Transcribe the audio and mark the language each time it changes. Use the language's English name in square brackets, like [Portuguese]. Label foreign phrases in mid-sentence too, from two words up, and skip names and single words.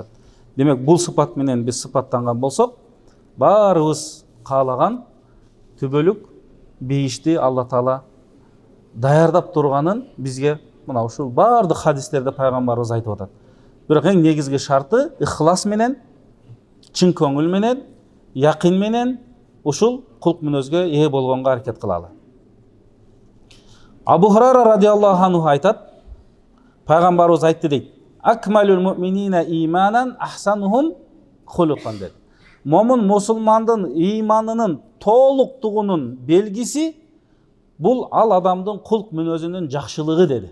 [Kyrgyz] Демек бул сыпат менен биз сыпаттанган болсок, баарыбыз каалаган түбөлүк бейишти Алла Таала даярдап турганын бизге мына ушул бардык хадистерде пайгамбарыбыз айтып атат. Бирок эң негизги шарты ихлас менен, чын көңүл менен, якин менен, ушул кулк мүнөзгө ээ болгонго аракет кылалы. Абу Хурайра [Arabic] رضي الله عنه [Kyrgyz] айтат, пайгамбарыбыз айтты дейт, [Arabic] أكمل المؤمنين إيمانا أحسنهم خلقا [Kyrgyz] dedi. Момун мусулмандын ыйманынын толуктугунун белгиси бул ал адамдын кулк мүнөзүнүн жакшылыгы dedi.